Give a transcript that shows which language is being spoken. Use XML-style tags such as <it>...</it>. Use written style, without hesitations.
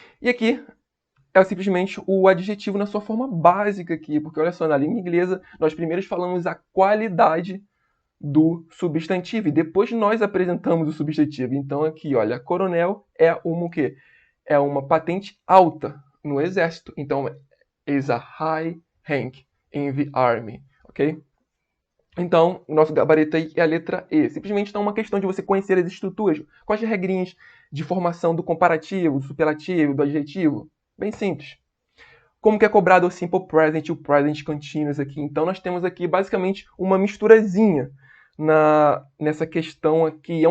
<pt>E aqui é simplesmente o adjetivo na sua forma básica aqui, porque olha só, na língua inglesa nós primeiro falamos a qualidade do substantivo e depois nós apresentamos o substantivo. Então aqui, olha, coronel é uma o quê? É uma patente alta no exército.</pt> <en>Então, is a high rank in the army, ok?</en> <pt>Então, o nosso gabarito aí é a letra E. Simplesmente então, é uma questão de você conhecer as estruturas, quais as regrinhas de formação do comparativo, do superlativo, do adjetivo. Bem simples. Como que é cobrado o simple present e o present continuous aqui? Então, nós temos aqui basicamente uma misturazinha nessa questão aqui.</pt>